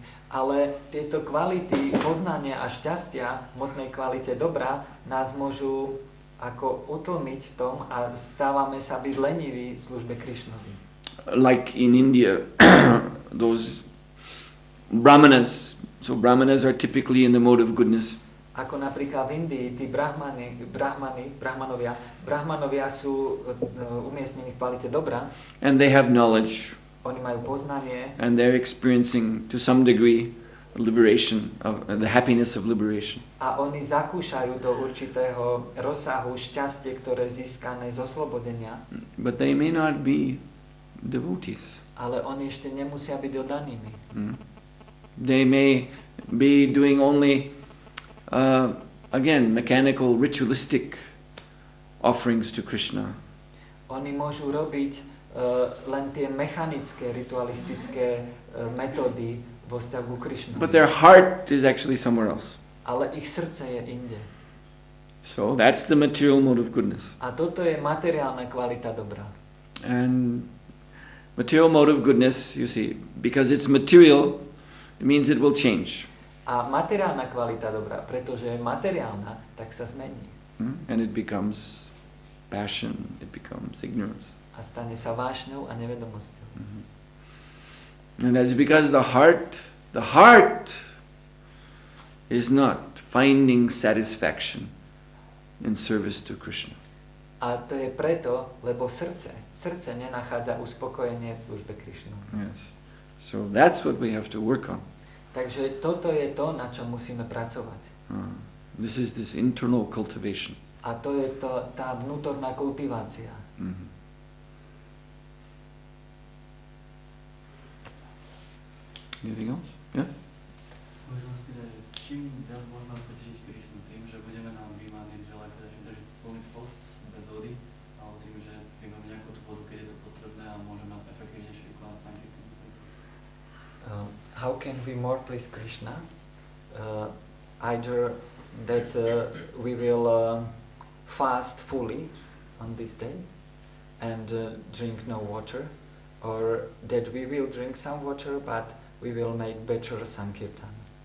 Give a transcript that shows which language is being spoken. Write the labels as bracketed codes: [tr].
[sk] Ale tieto kvality poznania a šťastia, hmotnej kvalite dobra, nás môžu ako utlmiť v tom a stávame sa byť leniví v službe Krišnovi. [en] Like in India, those brahmanas, so brahmanas are typically in the mode of goodness. [sk] Ako napríklad v Indii, tí brahmanovia sú umiestnení v kvalite dobra. [en] And they have knowledge. [sk] Oni majú poznanie. [en] And they're experiencing, to some degree, liberation, the happiness of liberation. [sk] A oni zakúšajú do určitého rozsahu šťastie, ktoré je získané z oslobodenia. [en] But they may not be devotees. [sk] Ale oni ešte nemusia byť oddanými. [en] They may be doing only, again, mechanical, ritualistic offerings to Krishna. [sk] Oni môžu robiť len tie mechanické, ritualistické metódy vo vzťahu ku Krišnovi. [en] But their heart is actually somewhere else. [sk] Ale ich srdce je inde. [en] So that's the material mode of goodness. [sk] A toto je materiálna kvalita dobra. [en] And material mode of goodness, you see, because it's material, it means it will change. [sk] A materiálna kvalita dobra, pretože je materiálna, tak sa zmení. [en] And it becomes passion, it becomes ignorance. [sk] A stane sa vášňou a nevedomosťou. [en] And that's because the heart is not finding satisfaction in service to Krishna. [sk] A to je preto, lebo srdce nenachádza uspokojenie v službe Krišnu. [en] Yes. So that's what we have to work on. [sk] Takže toto je to, na čom musíme pracovať. [en] This is this internal cultivation. [sk] A to je tá vnútorná kultivácia. [en] Anything else? Yeah? [sk] Som sa spýtať, že čím viac môžeme potešiť Krishnu? Tým, že budeme na výmane držiť plný post bez vody, alebo tým, že vymáme nejakú tú vodu, keď je to potrebné a môžeme efektívnejšie vykonať sankirtan? [en] How can we more please Krishna? Either that we will fast fully on this day and drink no water, or that we will drink some water but we will make better sankirtan.